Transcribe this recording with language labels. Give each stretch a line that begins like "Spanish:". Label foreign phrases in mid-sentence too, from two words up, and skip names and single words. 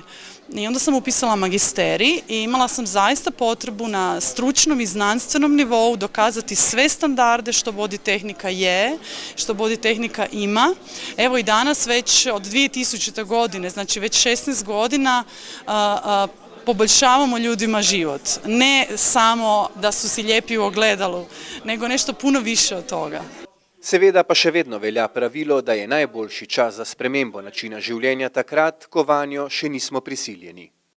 Croatian: I onda sam upisala magisterij i imala sam zaista potrebu na stručnom i znanstvenom nivou dokazati sve standarde što body tehnika je, što body tehnika ima. Evo i danas već od 2000. godine, znači već 16 godina poboljšavamo ljudima život. Ne samo da su si lijepi u ogledalu, nego nešto puno više od toga.
Slovenian: Seveda pa še vedno velja pravilo, da je najboljši čas za spremembo načina življenja takrat, ko vanjo še nismo prisiljeni.